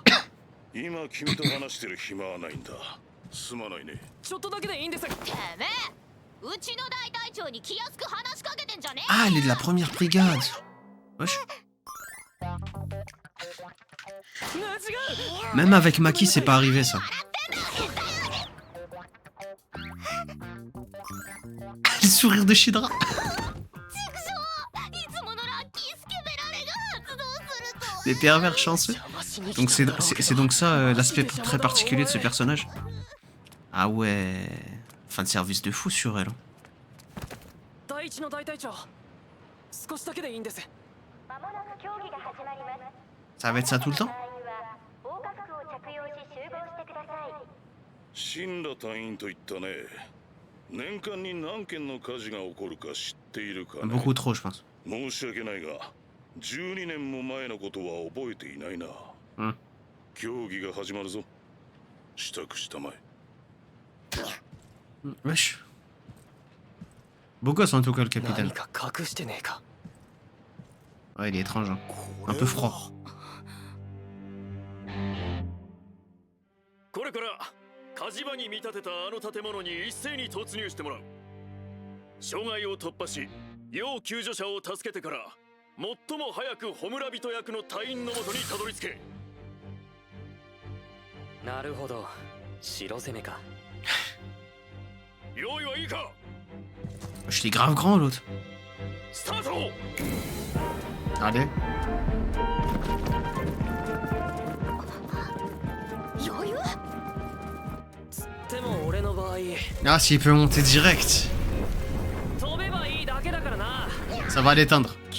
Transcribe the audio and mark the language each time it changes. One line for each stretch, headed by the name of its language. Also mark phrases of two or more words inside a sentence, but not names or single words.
Japanese: 今君と話してる暇はないんだ。すまないね。ちょっとだけでいいんです。てめえ、うちの大隊長に気安く話しかけてんじゃねえ。
French: Ah, elle est de la première brigade. Wesh. Même avec Maki, c'est pas arrivé ça. Le sourire de Shidra. Des pervers chanceux. Donc c'est donc ça l'aspect très particulier de ce personnage. Ah ouais. Fin de service de fou sur elle. Ça va être ça tout le temps?
Japanese: 新羅隊員と言ったね。年間に何件の火事が起こるか知っているかね。
French: Beaucoup trop, je pense.
Japanese: 申し訳ないが、12年も前のことは覚えていないな。競技が始まるぞ。支度したまえ。
French: Wesh. Beau gosse en tout cas le capitaine. Ouais, il est étrange, hein. Un peu froid.
Japanese: これから火事場に見立てたあの建物に一斉に突入してもらう。障害を突破し、要救助者を助けてから最も早くホムラ人役の隊員のもとにたどり着け。なるほど、城攻めか。用意はいいか。
French: Je l'ai grave grand l'autre.
Japanese: スタート。
French: Allez. Ah, s'il peut monter direct. Ça va l'éteindre.